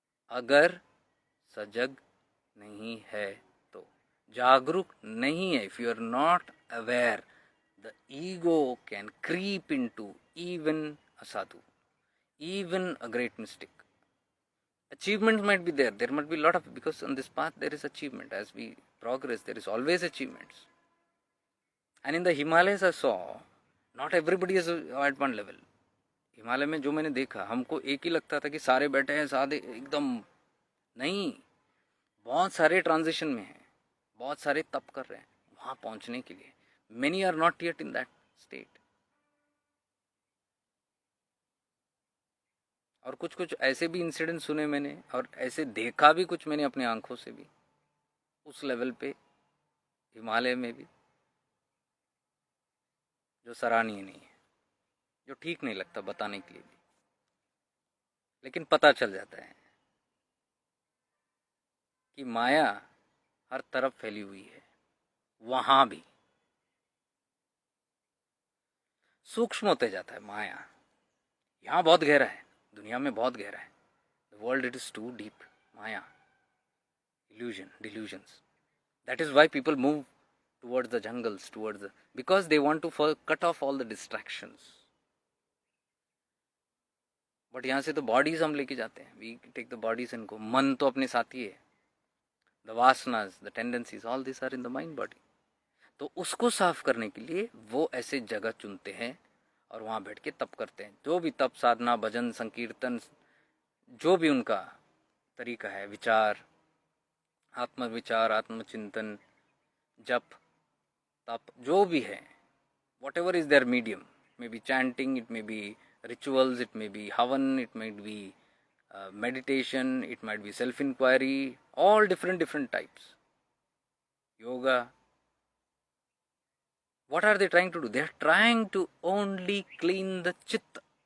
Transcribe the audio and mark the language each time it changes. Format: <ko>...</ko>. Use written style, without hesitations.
<hi>अगर सजग नहीं है</hi> <en>तो, जागरूक नहीं है, if you are not aware, the ego can creep into even a sadhu, even a great mystic. Achievements might be there. There might be a lot of, because on this path there is achievement. As we progress, there is always achievements. And in the Himalayas I saw, not everybody is at one level.</en> <hi>Himalaya में जो मैंने देखा, हमको एक ही लगता था कि सारे बैठे हैं साधे एकदम. नहीं, बहुत सारे ट्रांजिशन में हैं, बहुत सारे तप कर रहे हैं वहाँ पहुँचने के लिए.</hi> <en>Many are not yet in that state.</en> <hi>और कुछ कुछ ऐसे भी इंसिडेंट सुने मैंने, और ऐसे देखा भी कुछ मैंने अपने आंखों से भी, उस लेवल पे हिमालय में भी, जो सराहनीय नहीं है, जो ठीक नहीं लगता बताने के लिए भी. लेकिन पता चल जाता है कि माया हर तरफ फैली हुई है. वहां भी सूक्ष्म होते जाता है माया. यहाँ बहुत गहरा है, दुनिया में बहुत गहरा है.</hi> <en>The world it is too deep. Maya, illusion, delusions. That is why people move towards the jungles, towards the, because they want to cut off all the distractions.</en> <hi>But यहाँ से तो बॉडीज हम लेके जाते हैं.</hi> <en>We take the bodies and go.</en> <hi>मन तो अपने साथ ही है.</hi> <en>The vasanas, the tendencies, all this are in the mind body.</en> <hi>तो उसको साफ करने के लिए वो ऐसे जगह चुनते हैं और वहाँ बैठ के तप करते हैं. जो भी तप, साधना, भजन, संकीर्तन, जो भी उनका तरीका है, विचार, आत्मविचार, आत्मचिंतन, जप, तप, जो भी है,</hi> <en>Whatever is there medium, may be chanting, it may be rituals, it may be havan, it might be meditation, it might be self inquiry, all different types. Yoga. What are they trying to do? They are trying to only clean the chitta.</en>